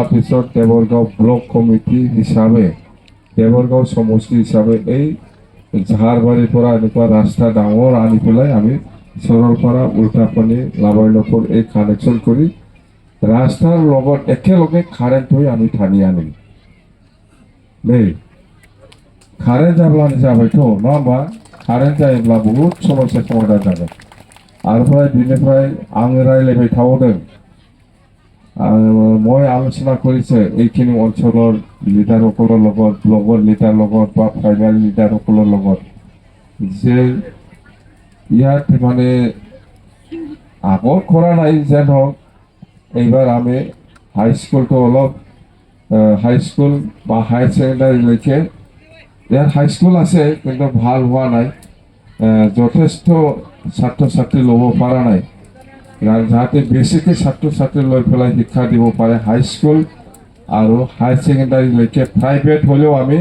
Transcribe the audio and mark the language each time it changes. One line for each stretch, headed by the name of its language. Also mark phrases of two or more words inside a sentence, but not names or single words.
Assamese: পিছত দেৱৰগাঁও ব্লক কমিটি হিসাবে দেৱৰগাঁও সমষ্টি হিসাবে এই ঝাৰবাৰীৰ পৰা এনেকুৱা ৰাস্তা ডাঙৰ আনি পেলাই আমি সৰলপাৰা উল্টাপানি লাবাইনপুৰ এই কানেকশ্যন কৰি ৰাস্তাৰ লগত একেলগে কাৰেণ্ট হৈ আমি টানি আনিম দেই কারেন্ট যাब्लानो
Bodo: जाबायथ' नङा होमबा कारेन्ट जायोब्ला बहुत समस्या समाधान जागोन आरो बिनिफ्राय आङो रायलायबाय थाबावदों
Assamese: মই আলোচনা কৰিছে এইখিনি অঞ্চলৰ লিডাৰসকলৰ লগত ব্লকৰ লিডাৰ লগত বা প্ৰাইমাৰী লিডাৰসকলৰ লগত যে ইয়াত মানে আগৰ কৰা নাই যেন হওক এইবাৰ আমি হাইস্কুলটো অলপ হাইস্কুল বা হায়াৰ ছেকেণ্ডাৰীলৈকে ইয়াত হাইস্কুল আছে কিন্তু ভাল হোৱা নাই যথেষ্ট ছাত্ৰ ছাত্ৰী ল'ব পৰা নাই যাতে বেছিকৈ ছাত্ৰ ছাত্ৰী লৈ পেলাই শিক্ষা দিব পাৰে হাইস্কুল আৰু হায়াৰ ছেকেণ্ডাৰীলৈকে প্ৰাইভেট হ'লেও আমি